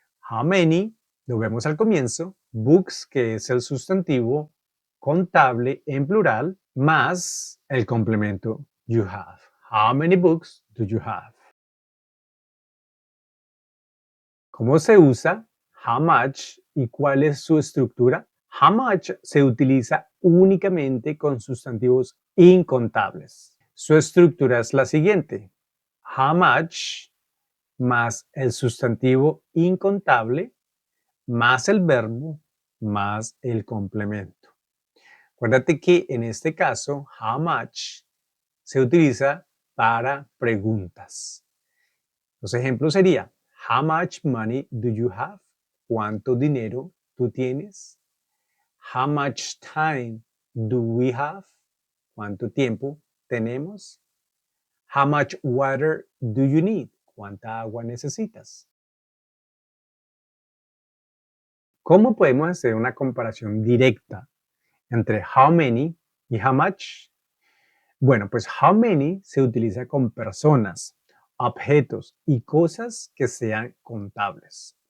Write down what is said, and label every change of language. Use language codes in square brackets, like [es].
[en] How many, [es] lo vemos al comienzo, books, que es el sustantivo contable en plural, más el complemento [en] you have. How many books do you have? [es] ¿Cómo se usa [en] how much [es] y cuál es su estructura? [en] How much [es] se utiliza únicamente con sustantivos incontables. Su estructura es la siguiente. [en] How much [es] más el sustantivo incontable más el verbo más el complemento. Acuérdate que en este caso, [en] how much [es] se utiliza para preguntas. Los ejemplos serían, [en] how much money do you have? [es] ¿Cuánto dinero tú tienes? [en] How much time do we have? [es] ¿Cuánto tiempo tenemos? [en] How much water do you need? [es] ¿Cuánta agua necesitas? ¿Cómo podemos hacer una comparación directa entre [en] how many [es] y [en] how much? [es] Bueno, pues [en] how many [es] se utiliza con personas, objetos y cosas que sean contables.